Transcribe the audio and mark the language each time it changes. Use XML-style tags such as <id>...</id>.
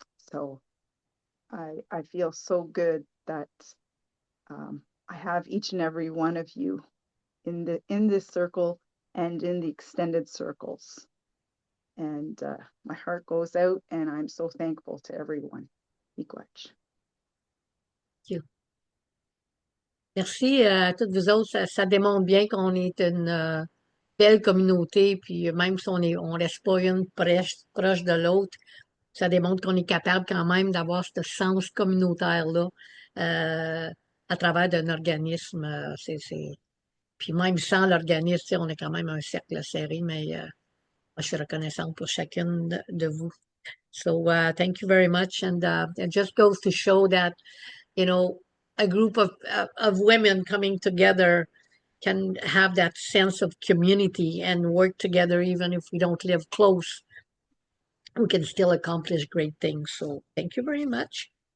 <en>So I feel so good that I have each and every one of you in this circle and in the extended circles. And my heart goes out, and I'm so thankful to everyone.</en> <oj>Migwetch.</oj> <en>Thank you.</en> <fr>Merci à toutes vous autres. Ça démontre bien qu'on est une belle communauté, puis même si on reste pas une proche de l'autre, ça démontre qu'on est capable quand même d'avoir ce sens communautaire-là à travers d'un organisme. Puis même sans l'organisme, on est quand même un cercle serré, mais moi, je suis reconnaissante pour chacune de vous.</fr> <en>So thank you very much. And it just goes to show that, a group of women coming together can have that sense of community and work together, even if we don't live close. We can still accomplish great things. So thank you very much.</en>